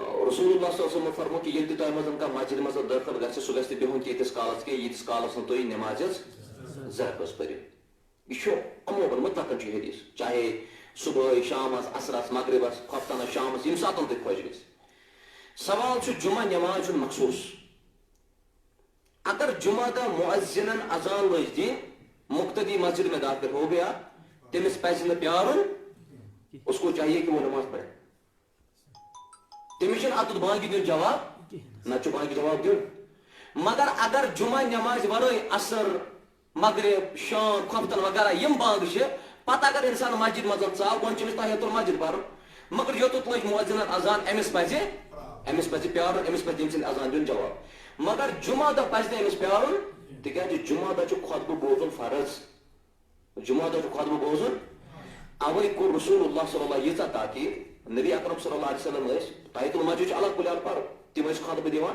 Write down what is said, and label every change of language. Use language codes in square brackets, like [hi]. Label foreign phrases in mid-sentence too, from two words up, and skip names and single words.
[ar] رسول اللہ صلی اللہ علیہ وسلم [ks] فرمو کہ ییٚلہِ تہِ تۄہہِ منٛز کانٛہہ مسجد منٛز دٲخل گژھِ سُہ گژھِ نہٕ بِہُن تیٖتِس کالس کینٛہہ ییٖتِس کالس نہٕ تُہۍ نٮ۪مازِ ظہر پٔرِو یہِ چھُ عموٗمن مُطلقن چھُ حدیث چاہے صبحٲے شامس عصرس مغربس خۄفتنس شامس ییٚمہِ ساتہٕ تُہۍ خۄش گژھِ سوال چھُ جمعہ نٮ۪ماز چھُنہٕ مخصوٗص اگر جمعہ کا مؤذنن اذان لج دی مقتدی [ur] مسجد میں داخل ہو گیا [ks] تمس پزِ نہ پیارن [ur] اس کو چاہیے کہ وہ نماز پڑھے [ks] تمس اتھ بانگہِ دین جواب نہ بانگہِ جواب دین مگر اگر جمعہ نماز ورٲے عصر مغرب شام خفتن وغیرہ یم بانگ پتہ اگر انسان مسجد مز ژاو گۄڈٕ چھُ أمِس [ar] تحیۃ المسجد [ks] پرُن مگر یوٚتَتھ لٔج مؤذنن اذان أمِس پزِ پیارُن أمِس پزِ تٔمۍ سٕنٛدِ اذان دیُن جواب مگر جمعہ دۄہ پزِ نہٕ أمِس پیارُن تِکیٛازِ جمعہ دۄہ چھُ خطبہٕ بوزُن فرض جمعہ دۄہ چھُ خطبہٕ بوزُن اوے کوٚر [ar] رسول اللہ صلی اللہ [ks] ییٖژاہ تاکیٖد نبی اکرم [ar] صلی اللہ علیہ وسلم [ks] ٲسۍ [ar] تحیۃ المسجد [ks] چھُ الگ کُلہِ پرُن تِم ٲسۍ خطبہٕ